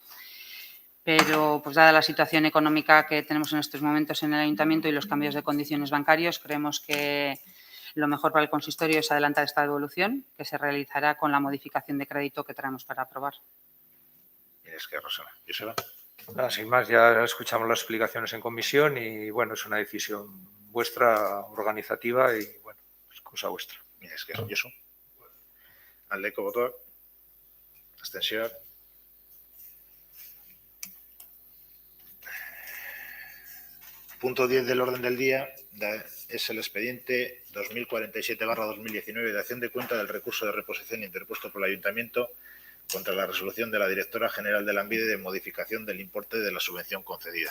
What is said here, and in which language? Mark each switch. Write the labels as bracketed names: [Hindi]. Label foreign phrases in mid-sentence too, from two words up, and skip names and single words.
[Spanish] Pero, pues dada la situación económica que tenemos en estos momentos en el Ayuntamiento y los cambios de condiciones bancarios, creemos que lo mejor para el consistorio es adelantar esta devolución, que se realizará con la modificación de crédito que traemos para aprobar. Es que Rosana. Joseba. Nada, sin más, ya escuchamos las explicaciones en comisión y bueno, es una decisión vuestra, organizativa, y bueno, es cosa vuestra. Mira, es que Josu. [Basque] Aldeko botoak. Abstentzioak. [Spanish] Punto 10 del orden del día es el expediente 2047/2019 de dación de cuenta del recurso de reposición interpuesto por el Ayuntamiento contra la resolución de la directora general de Lanbide de modificación del importe de la subvención concedida.